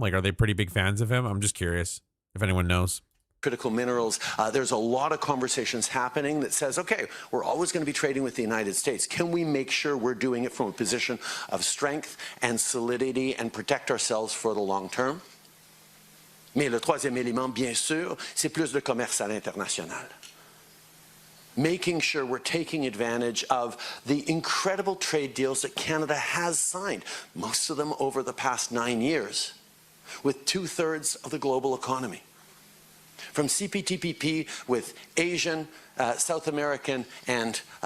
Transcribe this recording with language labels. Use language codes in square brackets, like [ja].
[en] Like are they pretty big fans of him? I'm just curious if anyone knows. Critical minerals, there's a lot of conversations happening that says, okay, we're always going to be trading with the United States. Can we make sure we're doing it from a position of strength and solidity and protect ourselves for the long term? [fr] Mais le troisième élément, bien sûr, c'est plus de commerce à l'international. [en] Making sure we're taking advantage of the incredible trade deals that Canada has signed, most of them over the past 9 years, with 2/3 of the global economy. From CPTPP with Asian, South American, and